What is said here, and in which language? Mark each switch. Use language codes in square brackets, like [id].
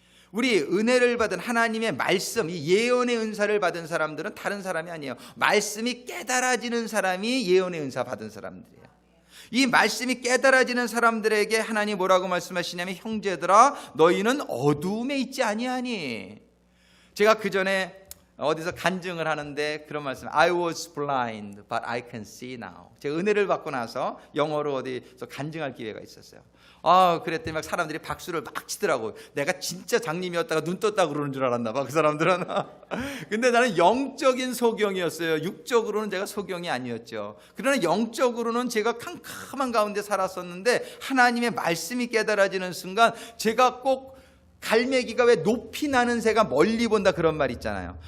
[ko] 우리 은혜를 받은 하나님의 말씀, 이 예언의 은사를 받은 사람들은 다른 사람이 아니에요. 말씀이 깨달아지는 사람이 예언의 은사 받은 사람들이에요. 이 말씀이 깨달아지는 사람들에게 하나님 뭐라고 말씀하시냐면, 형제들아 너희는 어두움에 있지 아니하니. 제가 그 전에 어디서 간증을 하는데 그런 말씀, [en] I was blind but I can see now. [ko] 제가 은혜를 받고 나서 영어로 어디서 간증할 기회가 있었어요. 그랬더니 막 사람들이 박수를 막 치더라고요. 내가 진짜 장님이었다가 눈 떴다고 그러는 줄 알았나 봐, 그 사람들은. 근데 나는 영적인 소경이었어요. 육적으로는 제가 소경이 아니었죠. 그러나 영적으로는 제가 캄캄한 가운데 살았었는데 하나님의 말씀이 깨달아지는 순간 제가 꼭 갈매기가 왜 높이 나는 새가 멀리 본다 그런 말 있잖아요.